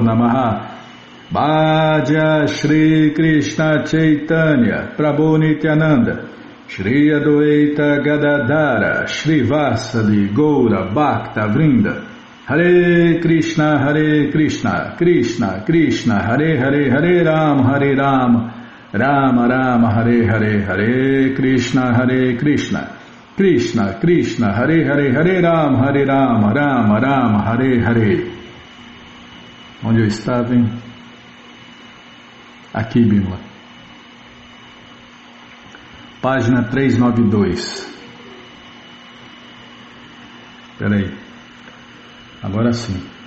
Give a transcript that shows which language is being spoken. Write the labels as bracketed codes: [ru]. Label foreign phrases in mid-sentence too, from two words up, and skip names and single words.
[pt] Namaha Bhaja Shri Krishna Chaitanya Prabhu Nityananda Shri Adwaita Gadadhara Shri Vasadi Goura Bhakta Vrinda Hare Krishna Krishna Krishna Hare Hare Hare Rama Rama Rama Hare Hare Hare Krishna Krishna Krishna Hare Hare Hare Rama Rama Rama Hare Hare. Onde eu estava, hein? Aqui, Bímola. Página 392. Espera aí. Agora sim.